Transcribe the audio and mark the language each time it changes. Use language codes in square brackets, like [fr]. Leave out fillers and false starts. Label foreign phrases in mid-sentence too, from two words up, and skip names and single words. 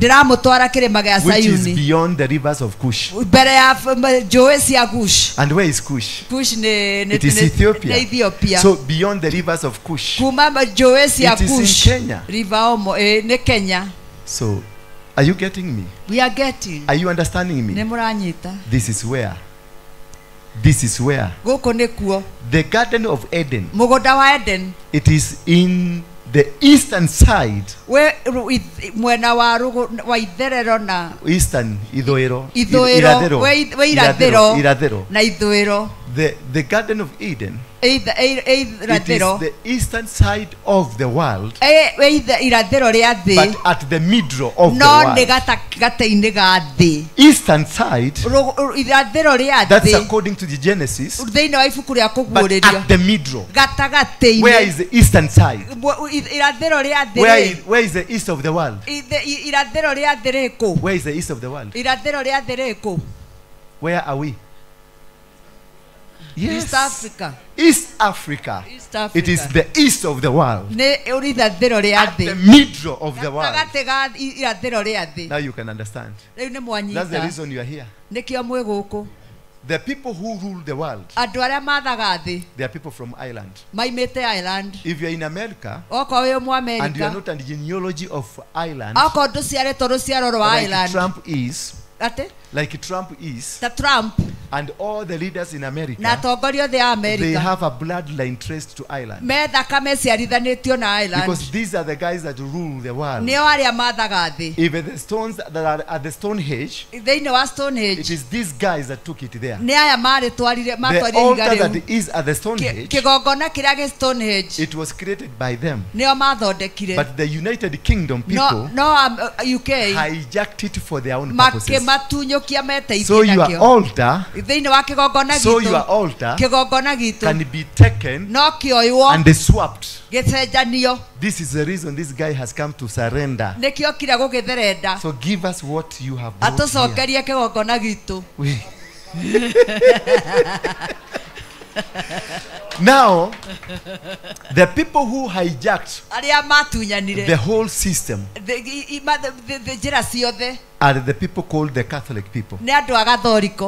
[ki] ndĩramũtwara kĩrĩma gĩa [en] which is Sayuni beyond the rivers of Cush. [ki] mbere ya njũĩ cia Kush [en] And where is Cush? [ki] Kush nĩ [en] It is [ki] nĩ [en] Ethiopia. Ethiopia So beyond the rivers of Cush. [ki] kuma njũĩ cia [en] It is in Kush Kenya. [ki] river Omo nĩ Kenya. [en] So are you getting me? We are getting. Are you understanding me? [ki] Nĩ mũranyita. [en] This is where. This is where. [ki] Gũkũ nĩkuo. [en] The Garden of Eden. [ki] Mũgũnda wa Eden. [en] It is in the eastern side. [ki] Mwena wa itherero na eastern ithũĩro. Ithũĩro. Irathĩro. Na ithũĩro. [en] The Garden of Eden. It is [ki] Irathĩro. [en] the eastern side of the world. [ki] Irathĩro rĩa thĩ. [en] But at the middle of the [ki] no [en] world. [ki] nĩ gatagatĩ-inĩ ga thĩ. [en] Eastern side. [ki] Irathĩro rĩa thĩ. [en] That's according to the Genesis. [ki] Thĩinĩ wa ibuku rĩa [en] But [ki] kũguũrĩrio. [en] at the middle. [ki] Gatagatĩ-inĩ. [en] Where is the eastern side? [ki] Irathĩro rĩa thĩ. [en] Where is the east of the world? [ki] Irathĩro rĩa thĩ rĩkũ? [en] Where is the east of the world? [ki] Irathĩro rĩa thĩ rĩkũ? [en] Where are we? Yes. East Africa. East Africa. East Africa. It is the east of the world. [ki] Nĩ ũrĩ irathĩro rĩa [en] At the [ki] thĩ. [en] middle of the world. [ki] Gatagatĩ ga irathĩro rĩa thĩ. [en] Now you can understand. [ki] Rĩu nĩ [en] That's the [ki] mwanyita. [en] reason you are here. [ki] Nĩkĩo mwĩ gũkũ. [en] The people who rule the world, [ki] Andũ arĩa mathaga thĩ [en] they are people from Ireland. [ki] maimĩte Ireland. [en] If you are in America [ki] Okorwo wĩ [en] and you are [ki] Mũamerica, [en] not in the genealogy of Ireland, [ki] okorwo ndũciarĩtwo rũciaro rwa [en] like Ireland, Trump is, [ki] atĩ [en] like Trump is, [ki] ta Trump [en] and all the leaders in [ki] na America, atongoria othe a [en] they America have a bloodline traced to Ireland. [ki] me thakame ciarithanĩtio na Ireland. [en] Because these are the guys that rule the world. [ki] Nĩo arĩa mathaga thĩ. [en] Even the stones that are at the Stonehenge, [ki] Thĩinĩ wa Stonehenge [en] it is these guys that took it there. [ki] nĩ aya matwarire [en] The [ki] ihiga [en] altar [ki] rĩu. [en] that is at the Stonehenge, [ki] Kĩgongona kĩrĩa gĩ Stonehenge [en] it was created by them. [ki] nĩo mathondekire. [en] But the United Kingdom people [ki] No UK [en] hijacked it for their own purposes. [ki] makĩmatunyũkia meteithie [en] So your [ki] nakĩo. [en] altar, [ki] Thĩinĩ wa kĩgongona [en] so your [ki] gitũ, [en] altar [ki] kĩgongona gitũ [en] can be taken [ki] no kĩoywo [en] and swapped. [ki] gĩcenjanio. [en] This is the reason this guy has come to surrender. [ki] Nĩkĩo kira gũgĩtherenda. [en] So give us what you have brought here. [ki] Atũcokerie kĩgongona gitũ. [en] Now, the people who hijacked [ki] Arĩa matunyanire [en] the whole system [ki] njĩra ciothe [en] are the people called the Catholic people. [ki] nĩ andũ a gathoriko